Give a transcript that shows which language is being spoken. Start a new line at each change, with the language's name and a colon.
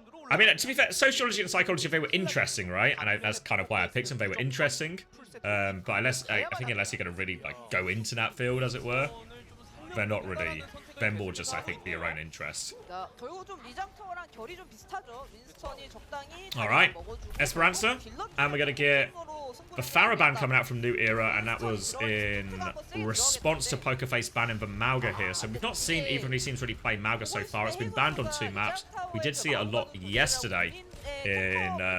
English: I mean, to be fair, sociology and psychology, they were interesting, right? And that's kind of why I picked them. They were interesting. But I think unless you're going to really like go into that field, as it were, they're not really They're more just, I think, for your own interest.
Korean: 자, 결국 좀 리장터랑 결이 좀 비슷하죠. 윈스턴이 적당히
English: Alright,
Korean: 먹어주고
English: Esperanza, and we're going to get the Faraband coming out from New Era, and that was in response to Pokerface banning the Mauga here. So we've not seen either of these teams really play Mauga so far. It's been banned on 2 maps. We did see it a lot yesterday in...